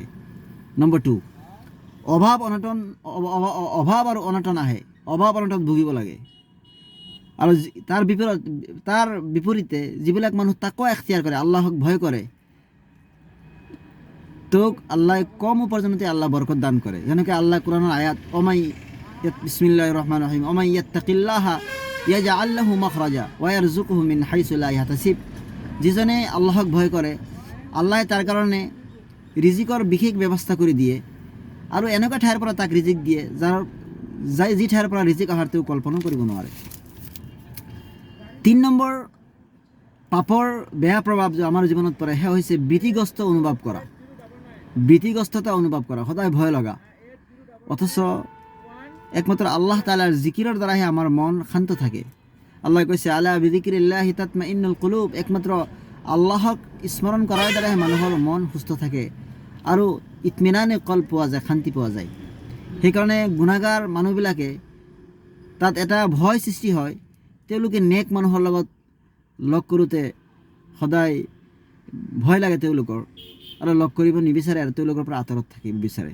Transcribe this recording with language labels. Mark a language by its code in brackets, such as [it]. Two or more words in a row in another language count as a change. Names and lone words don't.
[as] নম্বৰ 2, অভাৱ আৰু অনাটন আহে, অভাৱ অনাটন ভুগিব লাগে। আৰু তাৰ বিপৰীতে যিবিলাক মানুহ তাকৱা এখতিয়াৰ কৰে, আল্লাহক ভয় কৰে, তোক আল্লাহ কম উপাৰ্জনতে আল্লাহ বৰকত দান কৰে। যেনেকৈ আল্লাহ কোৰআনৰ আয়াত [ar] بسم الله الرحمن الرحيم, ومن يتق الله يجعل له مخرجا ويرزقه من حيث لا يحتسب. [as] যিজনে আল্লাহক ভয় কৰে, আল্লাহে তাৰ কাৰণে ৰিজিকৰ বিশেষ ব্যৱস্থা কৰি দিয়ে আৰু এনেকুৱা ঠাইৰ পৰা তাক ৰিজিক দিয়ে যি ঠাইৰ পৰা ৰিজিক অহাৰ তেওঁ কল্পনা কৰিব নোৱাৰে। 3 নম্বৰ পাপৰ বেয়া প্ৰভাৱ যে আমাৰ জীৱনত পৰে সেয়া হৈছে ভীতিগ্ৰস্ত অনুভৱ কৰা, ভীতিগ্ৰস্ততা অনুভৱ কৰা, সদায় ভয় লগা। অথচ একমাত্ৰ আল্লাহ তাআলাৰ জিকিৰৰ দ্বাৰাহে আমাৰ মন শান্ত থাকে। আল্লাহ কৈছে [ar] ألا بذكر الله تطمئن القلوب, [as] একমাত্ৰ আল্লাহক স্মৰণ কৰাৰ দ্বাৰাহে মানুহৰ মন সুস্থ থাকে আৰু ইতমিনানে কল পোৱা যায়, শান্তি পোৱা যায়। সেইকাৰণে গুণাগাৰ মানুহবিলাকে তাত এটা ভয় সৃষ্টি হয়, তেওঁলোকে নেক মানুহৰ লগত লগ কৰোঁতে সদায় ভয় লাগে তেওঁলোকৰ, আৰু লগ কৰিব নিবিচাৰে আৰু তেওঁলোকৰ পৰা আঁতৰত থাকিব বিচাৰে।